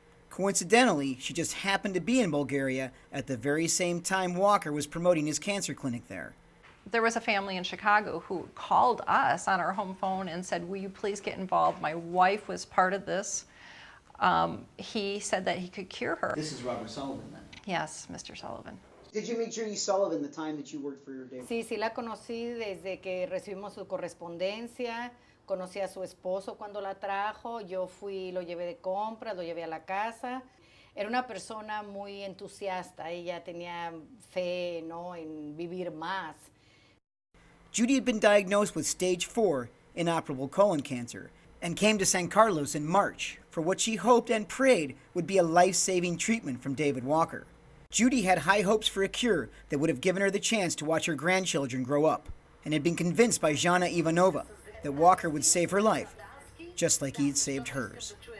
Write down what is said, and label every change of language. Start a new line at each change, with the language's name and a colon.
English: Coincidentally, she just happened to be in Bulgaria at the very same time Walker was promoting his cancer clinic there. There was a family in Chicago who called us on our home phone and said, will you please get involved? My wife was part of this. He said that he could cure her. This is Robert Sullivan, then? Yes, Mr. Sullivan. Did you meet Judy Sullivan the time that you worked for your day?
Spanish: Sí, sí la conocí desde que recibimos su correspondencia. Conocí a su esposo cuando la trajo. Yo fui, lo llevé de compras, lo llevé a la casa. Era una persona muy entusiasta. Ella tenía fe, ¿no?, en vivir más.
English: Judy had been diagnosed with stage 4 inoperable colon cancer and came to San Carlos in March for what she hoped and prayed would be a life-saving treatment from David Walker. Judy had high hopes for a cure that would have given her the chance to watch her grandchildren grow up, and had been convinced by Jana Ivanova that Walker would save her life, just like he had saved hers.